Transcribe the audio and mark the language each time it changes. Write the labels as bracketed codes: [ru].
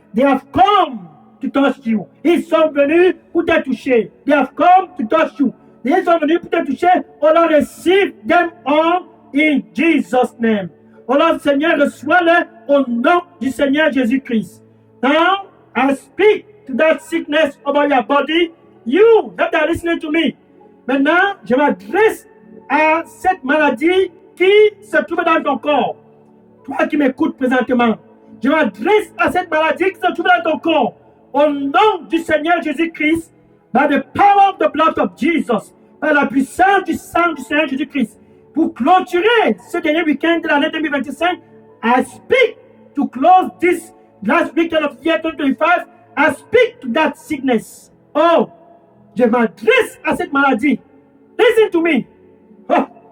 [en] They have come to touch you. [fr] Ils sont venus pour te toucher. [en] They have come to touch you. [fr] Ils sont venus pour te toucher. [en] Oh Lord, receive them all in Jesus' name. Oh Lord, [fr] Seigneur, reçois-les au nom du Seigneur Jésus-Christ. [en] Now, I speak to that sickness over your body. You that are listening to me. [fr] Maintenant, je m'adresse à cette maladie qui se trouve dans ton corps. Toi qui m'écoutes présentement, je m'adresse à cette maladie qui se trouve dans ton corps. Au nom du Seigneur Jésus-Christ, [en] by the power of the blood of Jesus, [fr] par la puissance du sang du Seigneur Jésus-Christ, pour clôturer ce dernier week-end de l'année 2025, [en] I speak to close this last weekend of the year 2025. I speak to that sickness. [fr] Oh, je m'adresse à cette maladie. [en] Listen to me. [fr] Oh.